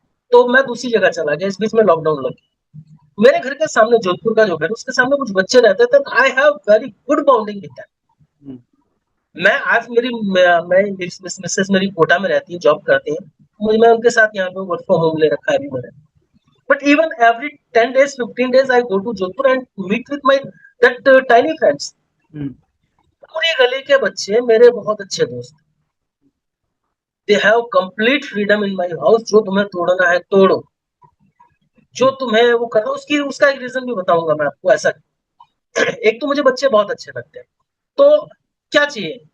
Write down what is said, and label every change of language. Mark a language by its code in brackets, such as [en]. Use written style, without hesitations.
[hi] तो मैं दूसरी जगह चला गया, इस बीच में लॉकडाउन लग गया। मेरे घर के सामने जोधपुर का जो घर है, उसके सामने कुछ बच्चे रहते थे। [en] I have very good bonding with them. हुँ, [hi] मैं आज मेरी मैं मिसेस मेरी कोटा में रहती है, जॉब करती है। मुझे मैं उनके साथ यहाँ पे वर्क फ्रॉम होम ले रखा है अभी मैंने। [en] But even every 10 days, 15 days I go to Jodhpur and meet with my that tiny friends. हुँ, [hi] पूरी गली के बच्चे मेरे बहुत अच्छे दोस्त। [en] They have complete freedom in my house. [hi] जो तुम्हें तोड़ना है तोड़ो, जो हुँ, तुम्हें वो करना, उसकी उसका एक रीजन भी बताऊंगा मैं आपको। ऐसा एक तो मुझे बच्चे बहुत अच्छे लगते हैं, तो क्या चाहिए?